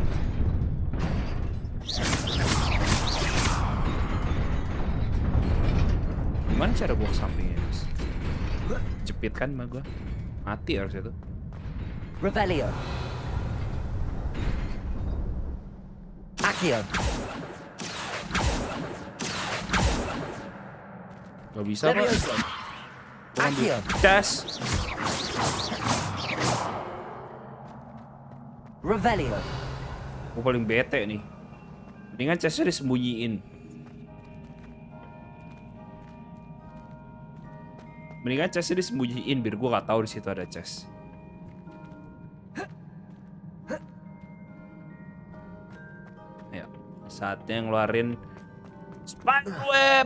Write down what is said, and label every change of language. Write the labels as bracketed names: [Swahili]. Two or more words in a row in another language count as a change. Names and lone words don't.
[Indonesian] Gimana cara gua ke sampingnya, Mas? Jepit kan mah gua. Mati harusnya tuh. Revelio. Accio. Gak bisa, Pak. Levioso. Gua ambil Accio. cas. Revelio. Gua paling bete nih. Mendingan casnya disembunyiin. Mendingan casnya disembunyiin biar gua gak tahu di situ ada cas. Ayo, saatnya ngeluarin spiderweb.